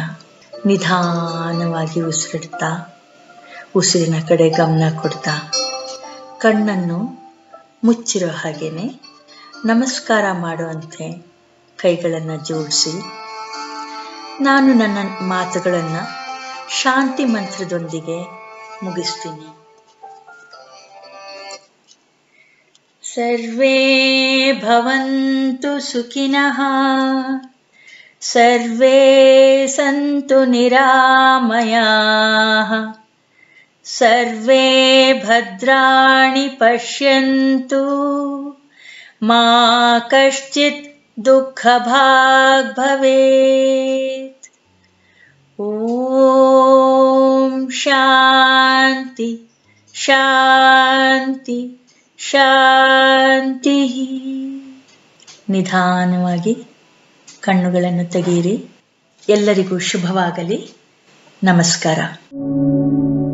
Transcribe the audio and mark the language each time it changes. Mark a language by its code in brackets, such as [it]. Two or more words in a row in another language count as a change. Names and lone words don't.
[kn] ನಿಧಾನವಾಗಿ ಉಸಿರಿಡ್ತಾ, ಉಸಿರಿನ ಕಡೆ ಗಮನ ಕೊಡ್ತಾ, ಕಣ್ಣನ್ನು ಮುಚ್ಚಿರೋ ಹಾಗೇನೆ ನಮಸ್ಕಾರ ಮಾಡುವಂತೆ ಕೈಗಳನ್ನು ಜೋಡಿಸಿ, ನಾನು ನನ್ನ ಮಾತುಗಳನ್ನು ಶಾಂತಿ ಮಂತ್ರದೊಂದಿಗೆ ಮುಗಿಸ್ತೀನಿ. [sa] ಸರ್ವೇ ಭವಂತು ಸುಖಿನಃ, ಸರ್ವೇ ಸಂತು ನಿರಾಮಯಾಃ, ಸರ್ವೇ ಭದ್ರಾಣಿ ಪಶ್ಯಂತು, ಮಾ ಕಶ್ಚಿತ್ ದುಃಖಭಾಗ್ ಭವೇತ್. ಓಂ ಶಾಂತಿ ಶಾಂತಿ ಶಾಂತಿ. [kn] ನಿಧಾನವಾಗಿ ಕಣ್ಣುಗಳನ್ನು ತೆಗೆಯಿರಿ. ಎಲ್ಲರಿಗೂ ಶುಭವಾಗಲಿ. ನಮಸ್ಕಾರ.